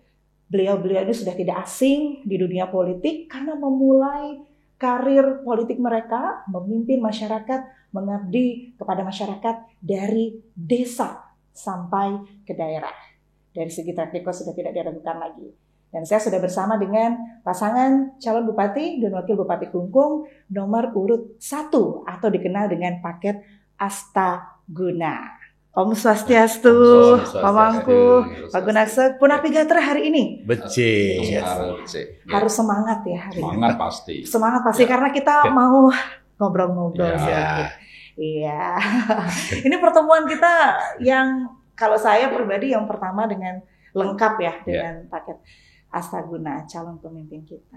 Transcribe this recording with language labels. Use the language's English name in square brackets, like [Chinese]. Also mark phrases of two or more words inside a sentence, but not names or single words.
[Indonesian] Beliau-beliau ini sudah tidak asing di dunia politik karena memulai karir politik mereka, memimpin masyarakat, mengabdi kepada masyarakat dari desa sampai ke daerah. Dari segi [English] track record [Indonesian] sudah tidak diragukan lagi. Dan saya sudah bersama dengan pasangan calon bupati dan wakil bupati Klungkung nomor urut 1 atau dikenal dengan paket Astaguna. Om Swastiastu, Pak Mangku, Pak Gunaksa, [Balinese] Punapi Gatra [Indonesian] hari ini. [Balinese] Becik. [Indonesian] Harus semangat ya hari Semangat ini. pasti. Semangat pasti karena kita mau ngobrol-ngobrol sedikit. Iya. Ini pertemuan kita yang kalau saya pribadi yang pertama dengan lengkap ya dengan paket Astaguna calon pemimpin kita.